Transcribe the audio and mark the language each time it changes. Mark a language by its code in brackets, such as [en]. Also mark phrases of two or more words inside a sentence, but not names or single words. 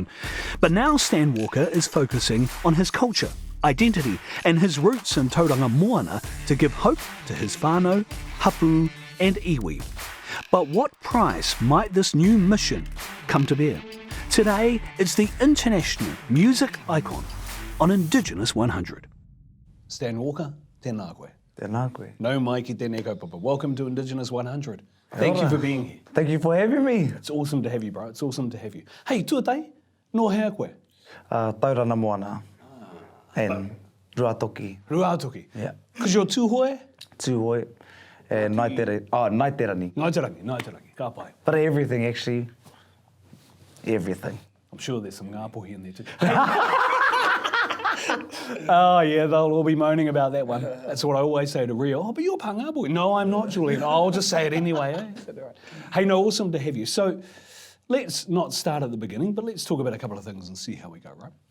[en] But now Stan Walker is focusing on his culture, identity and his roots in Tauranga Moana to give hope to his whānau, hapu and iwi. But what price might this new mission come to bear? Today, it's the international music icon on Indigenous 100. [mi] Stan Walker, tēnā koe. Tēnā koe. No mai ki tēnei kaupapa. [en] Welcome to Indigenous 100. Thank you for being here. Thank you for having me. It's awesome to have you, bro. It's awesome to have you. [mi] Hey, tuatai, no hea koe? [en] Tauranga Moana and Ruatoki. Ruatoki. Yeah. Because you're Tūhoe? Tūhoe and Ngāti [mi] Ranginui, ka pai. [en] But everything, actually. Everything. I'm sure there's some ngāpuhi in there too. Oh yeah, they'll all be moaning about that one. That's what I always say to Rio. Oh, but you're Pangāpuhi. No, I'm not, Julian. I'll just say it anyway. Eh? Hey, no, awesome to have you. So let's not start at the beginning, but let's talk about a couple of things and see how we go, right?